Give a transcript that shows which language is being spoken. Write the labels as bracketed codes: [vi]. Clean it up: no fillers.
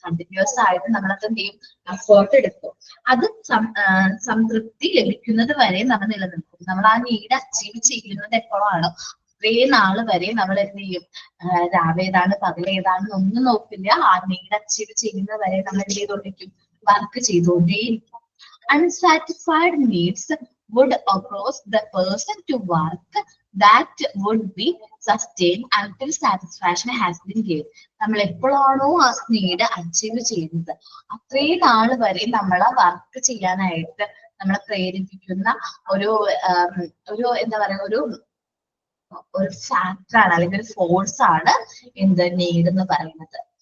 [ml] Continuous ആയിട്ട് നമ്മളൊക്കെ എന്ത് ചെയ്യും, എഫേർട്ട് എടുക്കും. അത് സംതൃപ്തി ലഭിക്കുന്നത് വരെ നമ്മൾ നിലനിൽക്കും. നമ്മൾ ആ നീഡ് അച്ചീവ് ചെയ്യുന്നത് എപ്പോഴാണോ അത്രയും നാള് വരെ നമ്മൾ എന്ത് ചെയ്യും, രാവേതാണ് പകലേതാണെന്ന് ഒന്നും നോക്കില്ല, ആ നീഡ് അച്ചീവ് ചെയ്യുന്നത് വരെ നമ്മൾ എന്ത് ചെയ്തുകൊണ്ടിരിക്കും, work ചെയ്തുകൊണ്ടേയിരിക്കും. [en] Unsatisfied needs would cause the person to work that would be sustained until satisfaction has been given. [ml] നമ്മൾ എപ്പോഴാണോ ആ നീഡ് അച്ചീവ് ചെയ്യുന്നത് അത്രയും നാള് വരെ നമ്മളെ വർക്ക് ചെയ്യാനായിട്ട് നമ്മളെ പ്രേരിപ്പിക്കുന്ന ഒരു എന്താ പറയുക ഒരു ഫാക്ടറാണ് അല്ലെങ്കിൽ ഒരു ഫോഴ്സ് ആണ് എന്ത് നീഡ് എന്ന് പറയുന്നത്.